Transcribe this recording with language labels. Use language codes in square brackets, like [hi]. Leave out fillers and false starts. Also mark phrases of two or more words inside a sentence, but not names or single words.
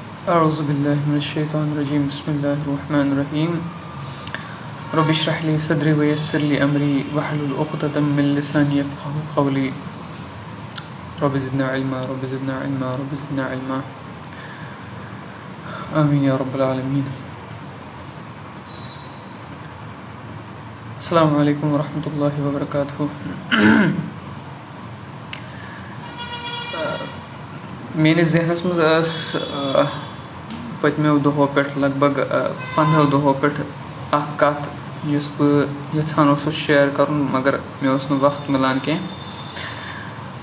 [ar] أعوذ بالله من الشيطان الرجيم بسم الله الرحمن الرحيم رب اشرح لي صدري ويسر لي أمري واحلل عقدة من لساني يفقهوا قولي رب زدنا علما رب زدنا علما رب زدنا علما آمين يا رب العالمين. السلام عليكم ورحمة الله وبركاته. [ks] میٲنِس ذہنَس منٛز ٲس پٔتمیو دۄہو پٮ۪ٹھ لگ بگ 15 دۄہو پٮ۪ٹھ اکھ کَتھ یُس بہٕ یَژھان اوسُس شِیر کَرُن مگر مےٚ اوس نہٕ وقت مِلان کینٛہہ.